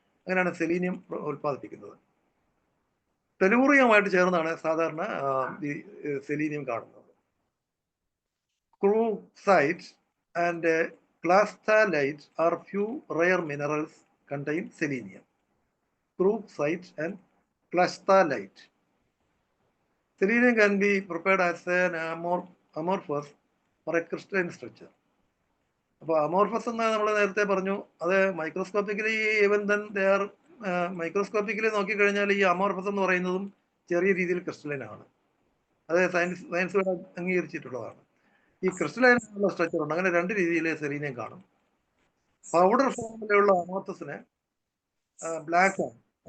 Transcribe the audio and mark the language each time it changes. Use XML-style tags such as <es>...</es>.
<ml>അങ്ങനെയാണ് സെലീനിയം ഉൽപ്പാദിപ്പിക്കുന്നത്. ടെലൂറിയമായിട്ട് ചേർന്നാണ് സാധാരണ ഈ സെലീനിയം കാണുന്നത്.</ml> <en>Crookesite and clausthalite are few rare minerals contain selenium. Crookesite and clausthalite. Selenium can be prepared as an amorphous or a crystalline structure.</en> <ml>അപ്പോൾ അമോർഫസ് എന്ന് നമ്മൾ നേരത്തെ പറഞ്ഞു, അത് microscopically</ml> <en>even then they are microscopically</en> <ml>നോക്കിക്കഴിഞ്ഞാൽ ഈ അമോർഫസ് എന്ന് പറയുന്നതും ചെറിയ രീതിയിൽ ക്രിസ്റ്റലൈൻ ആണ്. അത് സയൻസ് അംഗീകരിച്ചിട്ടുള്ളതാണ്. ഈ ക്രിസ്റ്റലൈൻ ഉള്ള സ്ട്രക്ചർ ഉണ്ട്. അങ്ങനെ രണ്ട് രീതിയിൽ സെലീനിയം കാണും. പൗഡർ ഫോമിലുള്ള അമോർഫസിന് ബ്ലാക്ക് ആണ്.</ml>